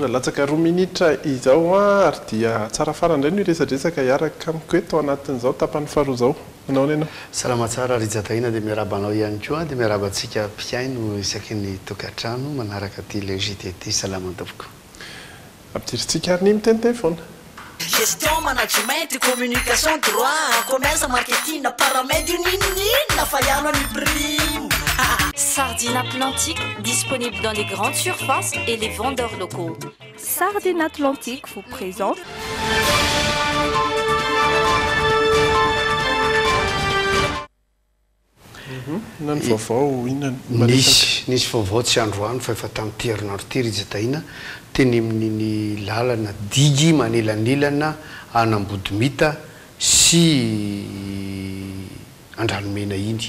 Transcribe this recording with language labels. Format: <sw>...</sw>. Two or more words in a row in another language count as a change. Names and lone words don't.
<mg>latsaka 2 minitra izao ary dia tsara fara indray no resadresaka hiaraka amiko eto anatin'izao tapany faharoa izao. Manao ny ianao? Salama tsara Rijataina dia miarabanao ihany koa dia miarabantsika mpiaino isaky ny tokantrano manaraka ty logité ty salama tompoko. Ampidiritsika ary ny miteny telefona.</mg> <fr>Gestion, management, communication, droit, commerce, marketing, paramètres,</fr> <mg>nina fa ihany ny prime.</mg> <fr>Sardine Atlantique, disponible dans les grandes surfaces et les vendeurs locaux. Sardine Atlantique vous présente</fr> <mg>nisy vaovao tsy androany fa efa tamin'ny terinandro ty Rijataina teny amin'ny lalana digy manelanelana anambodimita sy andranomena iny.</mg>